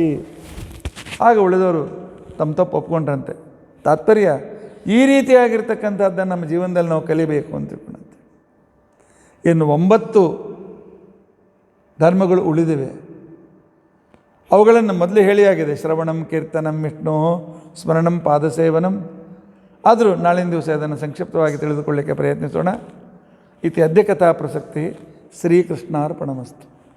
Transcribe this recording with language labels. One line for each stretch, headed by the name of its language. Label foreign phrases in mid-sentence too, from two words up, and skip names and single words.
Kannada: ಆಗ ಉಳಿದವರು ತಮ್ಮ ತಪ್ಪು ಒಪ್ಕೊಂಡ್ರಂತೆ. ತಾತ್ಪರ್ಯ ಈ ರೀತಿಯಾಗಿರ್ತಕ್ಕಂಥದ್ದನ್ನು ನಮ್ಮ ಜೀವನದಲ್ಲಿ ನಾವು ಕಲಿಬೇಕು ಅಂತ ತಿಳ್ಕೊಂಡಂತೆ. ಇನ್ನು 9 ಧರ್ಮಗಳು ಉಳಿದಿವೆ. ಅವುಗಳನ್ನು ಮೊದಲೇ ಹೇಳಿಯಾಗಿದೆ.
Sanskrit: ಶ್ರವಣಂ, ಕೀರ್ತನಂ, ವಿಷ್ಣು ಸ್ಮರಣಂ, ಪಾದಸೇವನಂ.
Kannada: ಆದರೂ ನಾಳಿನ ದಿವಸ ಅದನ್ನು ಸಂಕ್ಷಿಪ್ತವಾಗಿ ತಿಳಿದುಕೊಳ್ಳಲಿಕ್ಕೆ ಪ್ರಯತ್ನಿಸೋಣ.
Sanskrit: ಇತಿ ಅದ್ಯ ಕಥಾ ಪ್ರಸಕ್ತಿ. ಶ್ರೀಕೃಷ್ಣಾರ್ಪಣಮಸ್ತು.